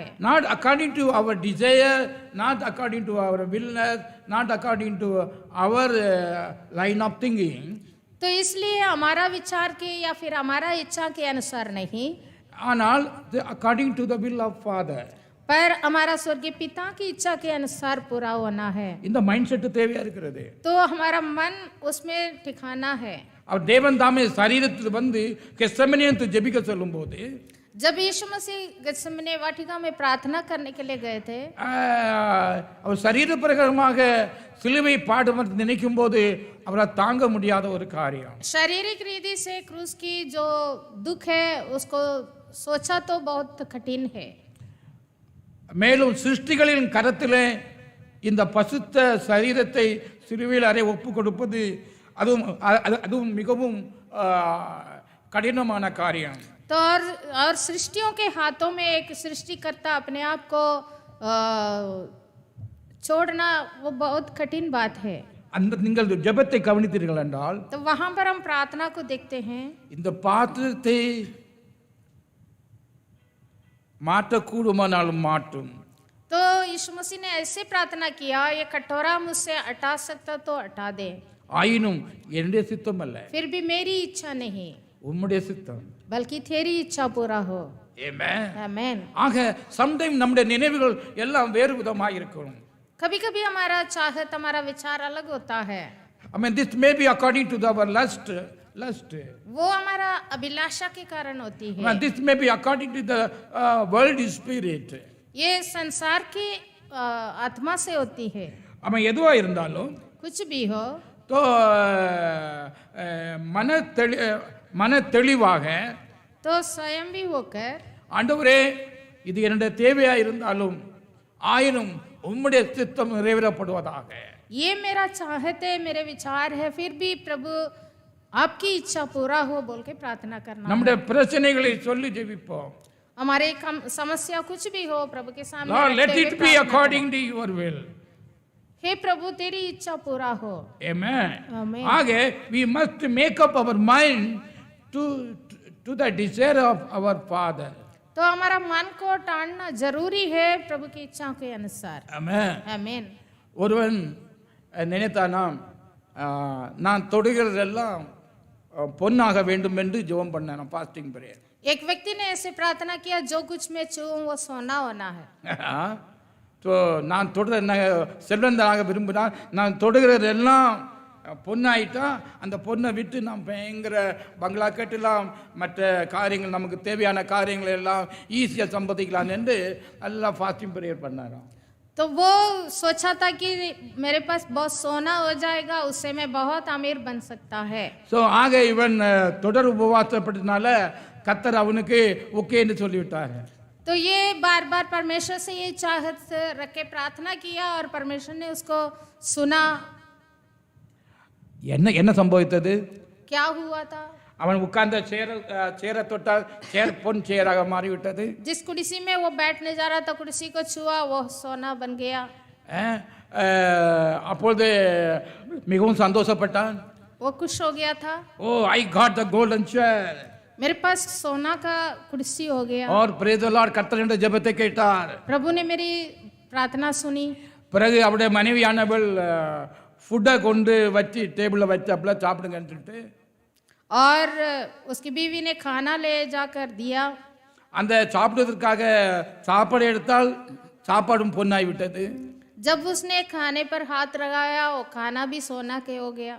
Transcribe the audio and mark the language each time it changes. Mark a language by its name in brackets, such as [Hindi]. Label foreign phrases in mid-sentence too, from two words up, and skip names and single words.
[English] Not according to our desire, not according to our willness, not according to our line of thinking. [Hindi] तो इसलिए हमारा विचार के या फिर हमारा इच्छा के अनुसार नहीं, [English] ஆனால் according to the will of Father. [Hindi] पर हमारा स्वर्गीय पिता की इच्छा के अनुसार पूरा होना है। [Tamil] இந்த [English] mind set [Tamil] தேவையா இருக்கிறது. [Hindi] तो हमारा मन उसमें ठिकाना है। [Tamil] அவர் தேவன் தாமே சரீரத்தில் வந்து கெத்செமனேக்கு ஜெபிக்க சொல்லும்போது, [Hindi] जब यीशु मसीह गत्सेमने वाटिका में प्रार्थना करने के लिए गए थे, [Tamil] அவர் சரீர பிரகாரமாக சிலுவை பாடுவது நினைக்கும் போது அவரால் தாங்க முடியாத ஒரு காரியம். [Hindi] शारीरिक रीति से क्रूस की जो दुख है उसको सोचा तो बहुत कठिन है। [Tamil] மேலும் சிருஷ்டிகளின் கரத்திலே இந்த பசுத்த சரீரத்தை சிலுவையில் அறை ஒப்பு கொடுப்பது அதுவும் மிகவும் கடினமான காரியம். [Hindi] तो और सृष्टियों के हाथों में एक सृष्टिकर्ता अपने आप को छोड़ना वो बहुत कठिन बात है। [Tamil] அந்த நீங்கள் ஜெபத்தை கவனித்தீர்கள் என்றால், [Hindi] तो वहां पर हम प्रार्थना को देखते हैं, [Tamil] இந்த பாத்திரத்தை மாற்றக்கூடுமானாலும் மாற்றும். [Hindi] तो यीशु मसीह ने ऐसे प्रार्थना किया, ये कटोरा मुझसे हटा सकता तो हटा दे, [Tamil] ஆயினும் என்னுடைய சித்தம் அல்ல, [Hindi] फिर भी मेरी इच्छा नहीं [Tamil] உம்முடைய சித்தம். [Hindi] बल्कि तेरी इच्छा पूरा हो। [English] Amen. [Hindi] आमेन। [Tamil] ஆக சம்டைம் நம்முடைய நினைவுகள் எல்லாம் வேறு விதமாக இருக்கும். [Hindi] कभी कभी हमारा चाहत, हमारा विचार अलग होता है। [English] I mean, this may be according to our lust. [Hindi] वो हमारा अभिलाषा के कारण होती है। [English] This may be according to the world spirit. [Hindi] ये संसार की आत्मा से होती है। [Tamil] அவன் எதுவா இருந்தாலும், [Hindi] कुछ भी हो, [Tamil] तो மன தெளிவாக, [Hindi] तो स्वयं भी होकर, [Tamil] ஆண்டவரே இது என்னுடைய தேவையா இருந்தாலும் ஆயினும் உம்முடைய சித்தம் நிறைவேறப்படுவதாக. [Hindi] ये मेरा चाहत है, मेरे विचार है, फिर भी प्रभु आपकी इच्छा पूरा हो बोल के प्रार्थना करना। [Tamil] நம்முடைய பிரச்சனைகளை சொல்லி ஜெபிப்போம். [Hindi] हमारे समस्या कुछ भी हो प्रभु के सामने [English] Lord, let [Hindi] रखते हुए [English] it be [Hindi] प्रार्थना [English] according to your will. [Hindi] हे प्रभु तेरी इच्छा पूरा हो। [English] Amen. Amen. ஆக we must make up our mind to the desire of our Father. [Hindi] तो हमारा मन को टालना जरूरी है प्रभु की इच्छा के अनुसार। [English] Amen. [Hindi] आमीन। [Tamil] ஒருவன் நினைத்தானாம், நான் தொடுகிறதெல்லாம் பொன்னாக வேண்டும் என்று ஜெபம் பண்ணான், [English] fasting prayer. [Hindi] एक व्यक्ति ने ऐसे प्रार्थना किया, जो कुछ मैं छूऊं वो सोना होना है। [Tamil] तो நான் தொடுற செல்வந்தனாக விரும்பினால் நான் தொடுகிறதெல்லாம் பொண்ணாயிட்டா அந்த பொண்ணை விட்டு நாம் பயங்கர பங்களா கட்டலாம், மற்ற காரியங்கள் நமக்கு தேவையான காரியங்கள் எல்லாம் ஈஸியாக சம்பாதிக்கலாம் என்று நல்லா [English] fasting prayer [Tamil] பண்ணாராம். [Hindi] तो वो सोचा था कि मेरे पास बहुत सोना हो जाएगा, उससे मैं बहुत अमीर बन सकता है। [Tamil] ஸோ ஆக இவன் தொடர் உபவாசப்பட்டதுனால கத்தர் அவனுக்கு ஓகேன்னு சொல்லிவிட்டார். [Hindi] तो ये बार बार परमेश्वर से ये चाहत रख के प्रार्थना किया और परमेश्वर ने उसको सुना। [Tamil] என்ன என்ன சம்பவித்தது? [Hindi] क्या हुआ था? [Tamil] அவன் உட்கார்ந்த சேர தொட்டால் சேர் பொன் சேராக மாறிவிட்டது. [Hindi] जिस कुर्सी में वो बैठने जा रहा था, कुर्सी को छुआ, वो सोना बन गया। [Tamil] அப்பொழுது மிகவும் சந்தோஷப்பட்டான். [Hindi] वो खुश हो गया था, [English] Oh I got the golden chair. [Hindi] मेरे पास सोना का कुर्सी हो गया। [Tamil] और [English] praise the Lord [Tamil] கர்த்தர் என்ற ஜெபத்தை கேட்டார். [Hindi] प्रभु ने मेरी प्रार्थना सुनी। [Tamil] பிறகு அவருடைய மனைவியானவள் ஃபுட்டை கொண்டு வச்சு டேபிளில் வச்சு அப்படிலாம் சாப்பிடுங்கன்னு சொல்லிட்டு [Hindi] और उसकी बीवी ने खाना ले जाकर दिया। [Tamil] அந்த சாப்பிடுவதற்காக சாப்பாடு எடுத்தால் சாப்பாடும் பொன்னாய் விட்டது. [Hindi] जब उसने खाने पर हाथ लगाया, वो खाना भी सोना के हो गया।